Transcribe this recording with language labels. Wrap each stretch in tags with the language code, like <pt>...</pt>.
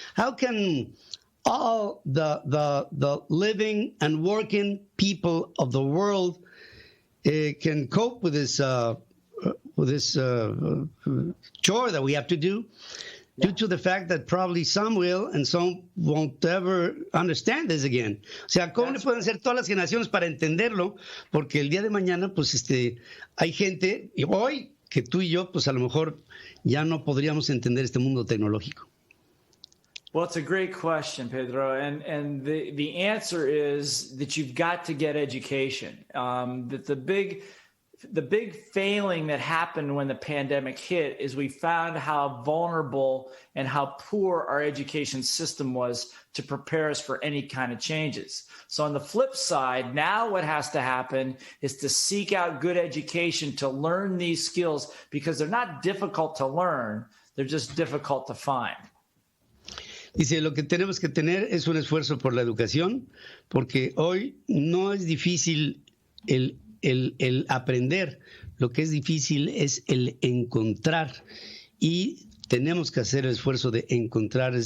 <en>How can all the living and working people of the world can cope with this chore that we have to do, due to the fact that probably some will and some won't ever understand this again?</en> <es>O sea, ¿cómo le pueden hacer todas las generaciones para entenderlo? Porque el día de mañana, pues hay gente, y hoy, que tú y yo, pues a lo mejor ya no podríamos entender este mundo tecnológico.</es> <en>Well, it's a great question, Pedro, and the answer is that you've got to get education. That the big failing that happened when the pandemic hit is we found how vulnerable and how poor our education system was to prepare us for any kind of changes. So on the flip side, now what has to happen is to seek out good education to learn these skills, because they're not difficult to learn, they're just difficult to find.</en> <es>Dice, lo que tenemos que tener es un esfuerzo por la educación, porque hoy no es difícil el aprender, lo que es difícil es el encontrar, y tenemos que hacer el esfuerzo de encontrar.</es>